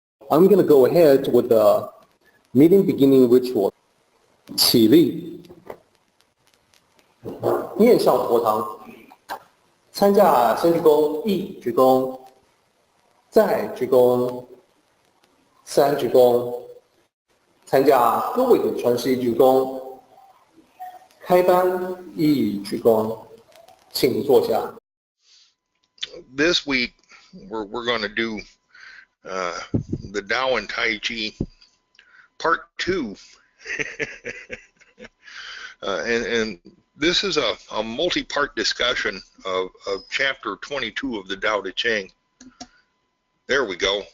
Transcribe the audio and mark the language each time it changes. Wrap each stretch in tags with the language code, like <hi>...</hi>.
<en>I'm going to go ahead with the meeting beginning ritual.</en> <zh>起立，面向佛堂，参加先鞠躬，一鞠躬，再鞠躬，三鞠躬，参加各位的传世一鞠躬，开班一鞠躬，请坐下。</zh> <en>This week we're going to do the Tao and Tai Chi Part 2. And this is a multi-part discussion of chapter 22 of the Dao De Jing. There we go.</en>